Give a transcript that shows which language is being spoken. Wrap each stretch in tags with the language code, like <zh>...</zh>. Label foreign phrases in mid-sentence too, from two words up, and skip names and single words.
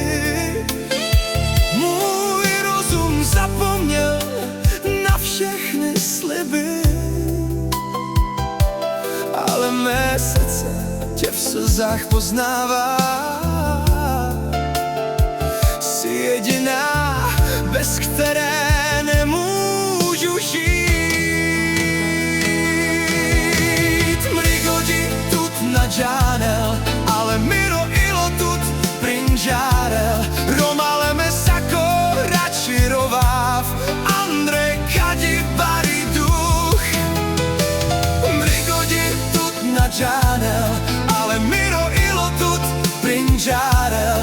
<cs>Můj rozum zapomněl na všechny sliby, ale mé srdce tě v slzách poznává. Jsi jediná, bez které nemůžu žít.</cs> <rom>Mrigodi tut nadžánel, ale miro ilo tut prinžárel. Romale me sako račirováv, Andre kadi bari duch. Mrigodi tut nadžánel, ale miro ilo tut prinžárel.</rom>